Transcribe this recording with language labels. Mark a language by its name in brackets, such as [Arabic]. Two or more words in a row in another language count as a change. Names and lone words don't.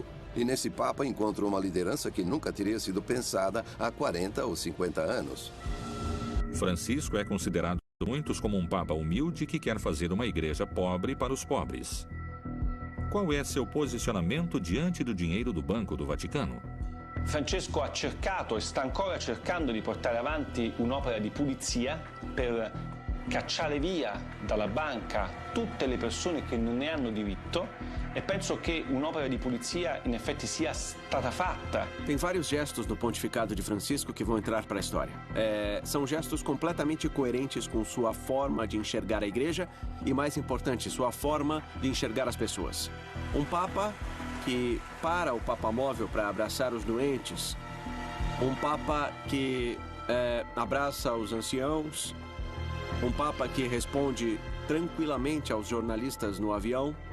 [Portuguese] E nesse Papa encontram uma liderança que nunca teria sido pensada há 40 ou 50 anos. Francisco é considerado por muitos como um Papa humilde que quer fazer uma igreja pobre para os pobres. Qual é seu posicionamento diante do dinheiro do Banco do Vaticano? [Italian] Francesco ha cercato e sta ancora cercando di portare avanti un'opera di pulizia per cacciare via dalla banca tutte le persone che non ne hanno diritto, e penso che un'opera di pulizia in effetti sia stata fatta. [Portuguese] Tem vários gestos do pontificado de Francisco que vão entrar para a história. São gestos completamente coerentes com sua forma de enxergar a igreja e, mais importante, sua forma de enxergar as pessoas. Um Papa que para o Papa Móvel para abraçar os doentes, um Papa que abraça os anciãos, um Papa que responde tranquilamente aos jornalistas no avião.